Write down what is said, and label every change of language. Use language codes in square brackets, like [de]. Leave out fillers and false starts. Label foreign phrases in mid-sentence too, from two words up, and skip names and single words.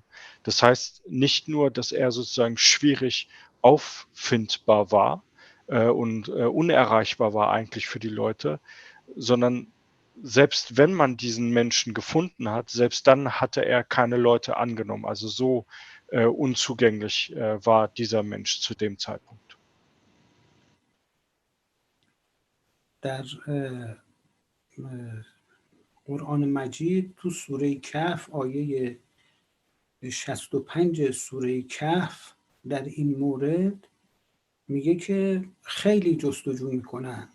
[de] Das heißt nicht nur, dass er sozusagen schwierig auffindbar war und unerreichbar war eigentlich für die Leute, sondern selbst wenn man diesen Menschen gefunden hat, selbst dann hatte er keine Leute angenommen. Also so unzugänglich war dieser Mensch zu dem Zeitpunkt. [fa] در قرآن مجید تو سوره کهف آیه 65 سوره کهف در این مورد میگه که خیلی جستجو میکنن.